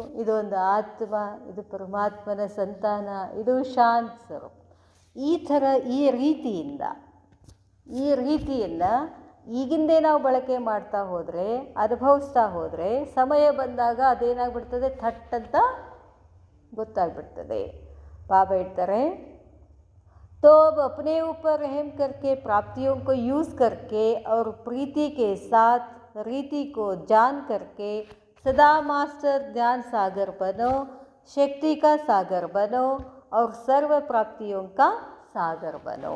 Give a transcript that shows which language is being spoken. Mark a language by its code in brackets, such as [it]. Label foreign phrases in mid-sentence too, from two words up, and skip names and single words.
[kn] ಇದೊಂದು ಆತ್ಮ, ಇದು ಪರಮಾತ್ಮನ ಸಂತಾನ, ಇದು ಶಾಂತ ಸ್ವರೂಪ. ಈ ರೀತಿಯಿಂದ ಈಗಿಂದೇ ನಾವು ಬಳಕೆ ಮಾಡ್ತಾ ಹೋದರೆ, ಅನುಭವಿಸ್ತಾ ಹೋದರೆ, ಸಮಯ ಬಂದಾಗ ಅದೇನಾಗ್ಬಿಡ್ತದೆ, ಥಟ್ ಅಂತ ಗೊತ್ತಾಗ್ಬಿಡ್ತದೆ. ಬಾಬಾ ಹೇಳ್ತಾರೆ, [hi] तो अब अपने ऊपर रहम करके प्राप्तियों को यूज़ करके और प्रीति के साथ रीति को जान करके सदा मास्टर ज्ञान सागर बनो, शक्ति का सागर बनो और सर्व प्राप्तियों का सागर बनो.